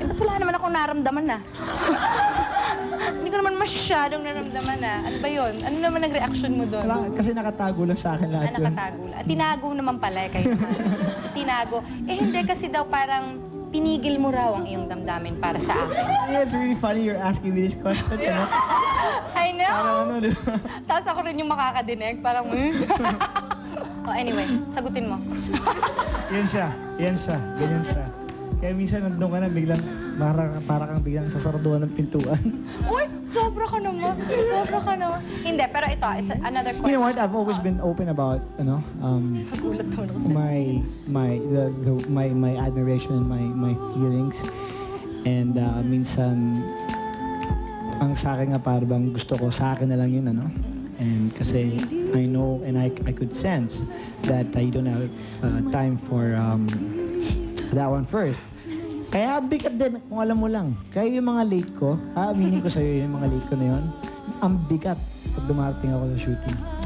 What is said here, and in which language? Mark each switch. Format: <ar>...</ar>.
<tl>Eh, ba't wala naman akong naramdaman na? Hindi ko naman masyadong naramdaman na. Ano ba yun? Ano naman nag-reaction mo doon? Wala, kasi nakatago lang sa akin lahat yun. Nakatago lang. Tinago naman pala eh, kayo naman. Tinago. Eh hindi kasi daw parang pinigil mo raw ang iyong damdamin para sa akin.</tl> <en>Yeah, it's really funny you're asking me this question, you know? I know!</en> <tl>Parang ano, di ba? Tapos ako rin yung makakadinig. Parang,</tl> <en>Oh, anyway,</en> <tl>sagutin mo. Yan siya. Ganyan siya. Kaya minsan nandun ka na biglang, para kang biglang sasarduhan ng pintuan. Uy, sobra ka naman. Hindi, pero ito,</tl> <en>it's another question. You know what? I've always been open about, you know,</en> <tl>Nagulat naman ako</tl> <en>my admiration and my feelings.</en> <tl>And minsan, ang sa akin nga parang gusto ko, sa akin na lang yun, ano?</tl> <en>And kasi I know and I could sense that you don't have time for that one first.</en> <tl>Kaya bigat din, kung alam mo lang. Kaya yung mga late ko, aaminin ko sa'yo yung mga late ko na yun, ang bigat pag dumarating ako sa shooting.</tl>